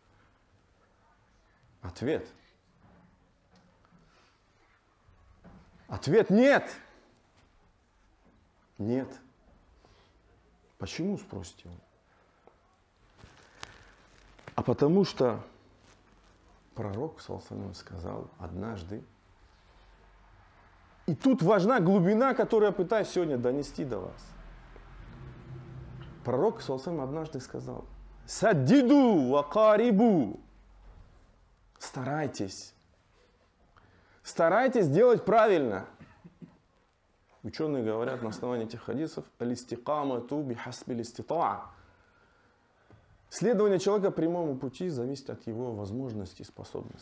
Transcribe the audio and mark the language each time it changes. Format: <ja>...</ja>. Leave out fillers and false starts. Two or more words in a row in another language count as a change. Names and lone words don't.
<ru>Ответ. Ответ нет. Нет. Почему, спросите вы? А потому что пророк,</ru> <ar>صلى الله عليه وسلم,</ar> <ru>сказал однажды, и тут важна глубина, которую я пытаюсь сегодня донести до вас. Пророк,</ru> <ar>صلى الله عليه وسلم,</ar> <ru>однажды сказал:</ru> <ar>«سددوا وقاربوا».</ar> <ru>Старайтесь. Старайтесь делать правильно. Ученые говорят на основании этих хадисов:</ru> <ar>«الاستقامة بحسب الاستطاعة».</ar> <ru>Следование человека прямому пути зависит от его возможностей и способностей.</ru>